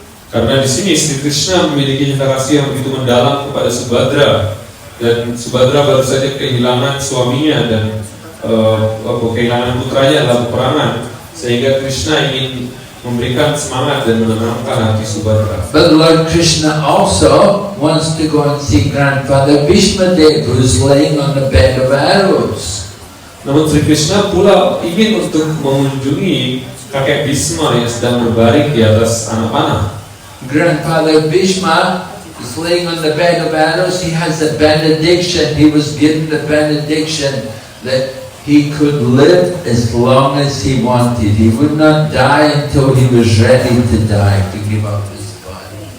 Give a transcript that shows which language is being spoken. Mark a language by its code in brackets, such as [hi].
[id] Karena di sini Sri Krishna memiliki cinta kasih yang begitu mendalam kepada Subhadra, dan Subhadra baru saja kehilangan suaminya dan kehilangan putranya dalam peperangan, sehingga Krishna ingin memberikan semangat dan menenangkan hati Subhadra. [en] But Lord Krishna also wants to go and see grandfather Bhishmadev, who's laying on the bed of arrows. [id] Namun Sri Krishna pula ingin untuk mengunjungi kakek Bhisma yang sedang berbaring di atas anak panah. [en] Grandfather Bhishma is laying on the bed of arrows. He has a benediction. He was given the benediction that he could live as long as he wanted. He would not die until he was ready to die, to give up his body.